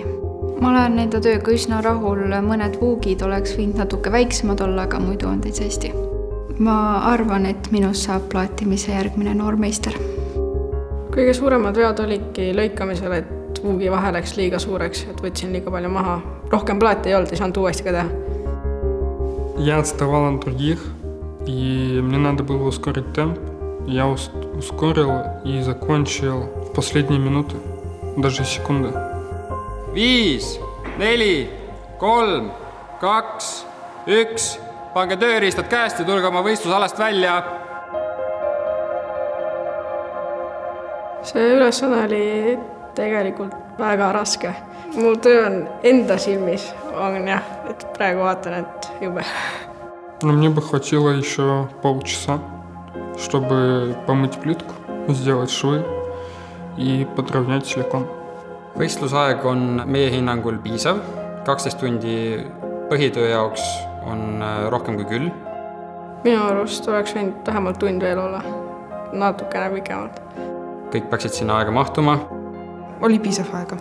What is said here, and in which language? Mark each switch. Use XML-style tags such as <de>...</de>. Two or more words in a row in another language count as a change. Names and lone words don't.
<et>Ma olen enda tööga üsna rahul, mõned vuugid oleks võinud natuke väiksemad olla, aga muidu on täitsa hästi. Ma arvan, et minust saab plaatimise järgmine noormeister. Kõige suuremad vead olidki lõikamisel, et vuugi vahe läks liiga suureks, et võtsin liiga palju maha. Rohkem plaati ei olnud, ei saanud uuesti ka teha.</et> <ru>Я отставал от других, и мне надо было ускорить темп. Я ускорил и закончил в последние минуты, даже секунды.</ru> <et>5, 4, 3, 2, 1. Pange tööriistad käest ja tulge oma võistlusalast välja. See ülesanne oli tegelikult väga raske. Mu töö on enda silmis, on jah, et praegu vaatan, et jube.</et> <ru>Но мне бы хватило еще полчаса, чтобы помыть плитку, сделать швы и подровнять силикон.</ru> <et>Võistlusaeg on meie hinnangul piisav. 12 tundi põhitöö jaoks on rohkem kui küll. Minu arust oleks võinud vähemalt tund veel olla. Natukene pikemalt. Kõik peaksid sinna aega mahtuma. Oli piisav aega.</et>